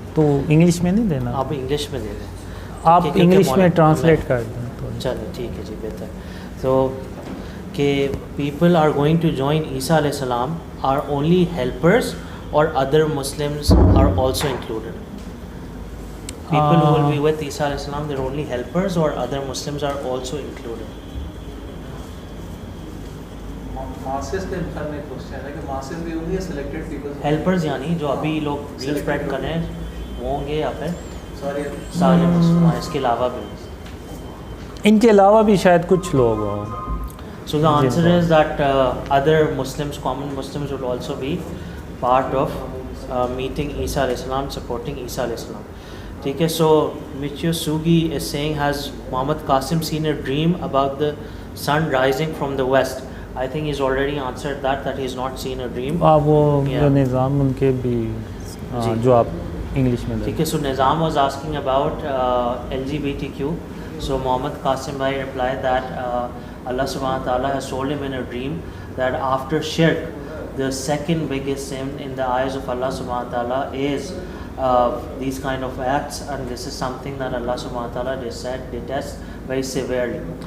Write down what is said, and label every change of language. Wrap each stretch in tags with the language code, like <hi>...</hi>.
<ur>تو انگلش میں نہیں دینا، آپ انگلش میں دے دیں، آپ انگلش میں ٹرانسلیٹ کر دیں. چلو ٹھیک ہے جی، بہتر.</ur> <en>تو کہ people are going to join عیسیٰ علیہ السلام are only helpers or other Muslims are also included. People who will be with Isa alayhi salam, they're only helpers or other Muslims are also included.</en> <ur>Masses کے بارے میں question ہے کہ masses بھی ہوں گے سلیکٹڈ پیپل؟ ہیلپرز یعنی جو ابھی لوگ ریل اسپریڈ کر رہے ہیں وہ ہوں گے یا پھر سارے مسلمان اس کے علاوہ بھی؟ ان کے علاوہ بھی شاید کچھ لوگ ہوں.</ur> <en>So the answer is that other Muslims, common Muslims will also be part of meeting Isa alayhi salam, supporting Isa alayhi salam.</en> <ur>ٹھیک ہے.</ur> <en>So Michio Sugi is saying, has Muhammad Qasim seen a dream about the sun rising from the west? I think he's already answered that he's not seen a dream.</en> <ur>وہ نظام ان کے بھی جو آپ English میں. ٹھیک ہے.</ur> <en>So Nizam was asking about LGBTQ. So Muhammad Qasim bhai replied that Allah subhanahu wa ta'ala has told him in a dream that after shirk, the second biggest sin in the eyes of Allah subhanahu wa ta'ala is these kind of acts, and this is something that Allah subhanahu wa ta'ala detests very severely.</en>